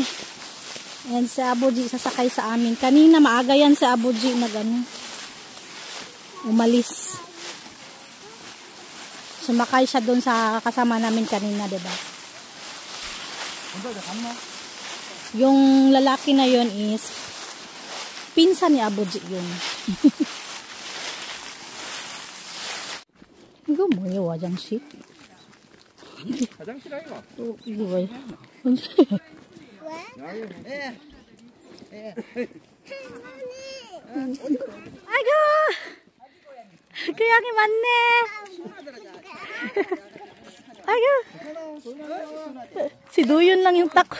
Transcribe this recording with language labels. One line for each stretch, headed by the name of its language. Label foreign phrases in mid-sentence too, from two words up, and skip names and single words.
Filipino: Yan si Abuji sasakay sa amin. Kanina maaga yan si Abuji na gano'n. Umalis. Sumakay siya doon sa kasama namin kanina, diba? Yung lalaki na yon is pinsan ni Abuji yun.
Korean: 이거 뭐예요, 화장실? 화장실 아이가? 이거 뭐예요? 예. 아이고, 그 양이 많네. 아이고,
Filipino: si Doyon lang yung tako.